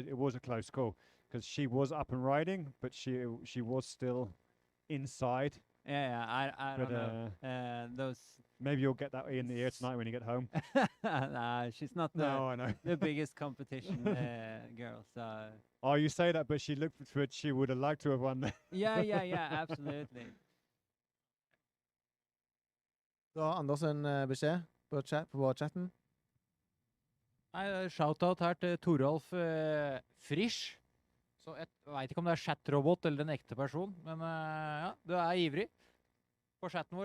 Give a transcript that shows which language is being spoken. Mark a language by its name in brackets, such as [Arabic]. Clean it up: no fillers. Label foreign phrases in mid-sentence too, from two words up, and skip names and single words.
[English] It was a close call because she was up and riding, but she was still inside. Yeah. I But don't know. Those. maybe you'll get that in the ear tonight when you get home. Nah, she's not No, I know. the biggest competition girl. So Oh, you say that, but she looked for it. She would have liked to have won. yeah, absolutely. [Norwegian] Da Anders en beskjed på chatten. Nei, shoutout her til Toralf Frisch. Så jeg vet ikke om det er chatrobot eller en ekte person, men ja, du er ivrig på chatten vår.